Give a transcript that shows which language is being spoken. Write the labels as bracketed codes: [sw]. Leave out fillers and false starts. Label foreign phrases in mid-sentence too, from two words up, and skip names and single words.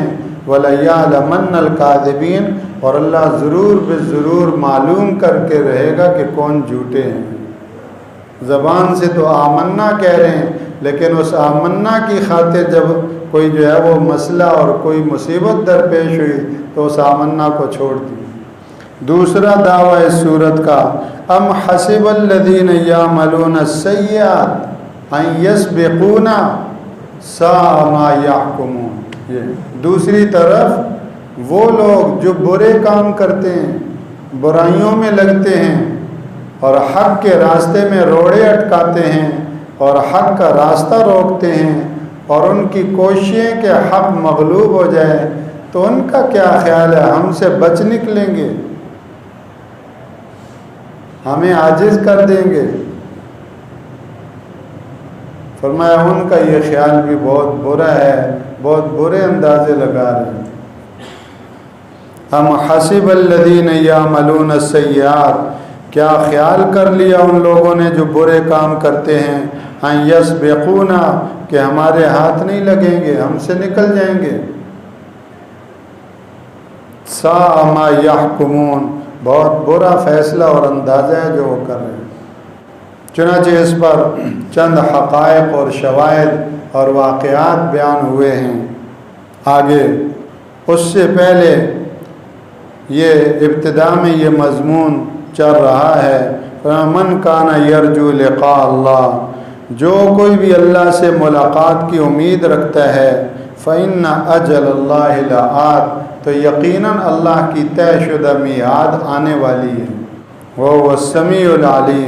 [ar] وليعلمن الكاذبين, [ur] اور اللہ ضرور ضرور معلوم کر کے رہے گا کہ کون جھوٹے ہیں. زبان سے تو آمنا کہہ رہے ہیں، لیکن اس آمنا کی خاطر جب کوئی جو ہے وہ مسئلہ اور کوئی مصیبت درپیش ہوئی تو اس آمنا کو چھوڑ دیا. دوسرا دعویٰ اس سورت کا [ar] أم حسب الذين يعملون السيئات أن يسبقونا ساء ما يحكمون. [ur] یہ دوسری طرف وہ لوگ جو برے کام کرتے ہیں، برائیوں میں لگتے ہیں اور حق کے راستے میں روڑے اٹکاتے ہیں اور حق کا راستہ روکتے ہیں اور ان کی کوششیں کہ حق مغلوب ہو جائے، تو ان کا کیا خیال ہے ہم سے بچ نکلیں گے، ہمیں عاجز کر دیں گے. فرمایا ان کا یہ خیال بھی بہت برا ہے، بہت برے اندازے لگا رہے ہیں۔ [ar] ہم حسب الذین یعملون السیئات، [ur] کیا خیال کر لیا ان لوگوں نے جو برے کام کرتے ہیں، [ar] ان یسبقونا، [ur] کہ ہمارے ہاتھ نہیں لگیں گے، ہم سے نکل جائیں گے۔ [ar] ساء ما یحکمون، [ur] بہت برا فیصلہ اور اندازہ ہے جو وہ کر رہے ہیں۔ چنانچہ اس پر چند حقائق اور شواہد اور واقعات بیان ہوئے ہیں آگے۔ اس سے پہلے یہ ابتدا میں یہ مضمون چل رہا ہے، [ar] من کان یرجو لقاء اللہ، [ur] جو کوئی بھی اللہ سے ملاقات کی امید رکھتا ہے، [ar] فإن اجل اللہ لآت، [ur] تو یقیناً اللہ کی طے شدہ میعاد آنے والی ہے، وہ [ar] السمیع العلیم۔